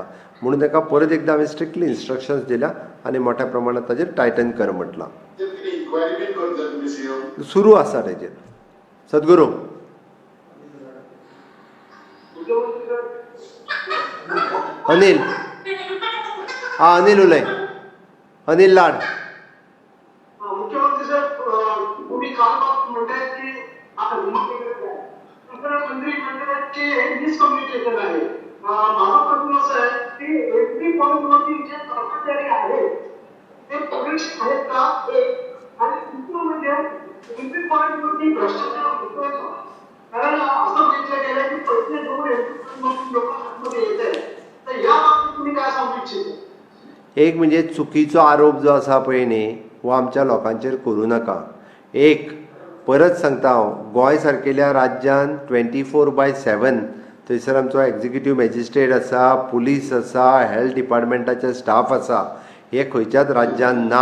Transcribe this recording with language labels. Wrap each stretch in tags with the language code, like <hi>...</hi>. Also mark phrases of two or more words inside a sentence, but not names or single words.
<kok>म्हणून ताका परत एकदा हांवें</kok> <en>strictly instructions</en> <kok>दिल्या आनी मोठ्या प्रमाणांत ताजेर टायटन कर म्हटलां. सुरू आसा तेजेर. सद्गुरू अनिल अनिल उलय. अनिल लाड.</kok> <mr>मुख्यमंत्री साहेब, तुम्ही काल म्हणतायत की मंत्रिमंडळाचे डिस्कम्युनिकेशन आहे. माझा प्रश्न असा आहे की एसटी पॉईंटवरती जे कर्मचारी आहेत ते पोलीस आहेत का, एक. आणि दुसरं म्हणजे एसटी पॉईंटवरती भ्रष्टाचार होतोय का? कारण असं म्हटलं गेलं की पैसे देऊन एसटी पॉईंटवरती लोक आतमध्ये येत आहेत. तर या बाबतीत तुम्ही काय सांगू इच्छिता?</mr> <kok>एक म्हणजे चुकीचो आरोप जो आसा पळय न्ही, हो आमच्या लोकांचेर करूं नाका. एक परत सांगता हांव, गोंय सारकेल्या राज्यान 24/7 थंयसर आमचो</kok> <en>executive magistrate</en> <kok>आसा, पुलीस आसा,</kok> <en>health departmentाचे</en> <kok>स्टाफ आसा. हे खंयच्याच राज्यान ना.</kok>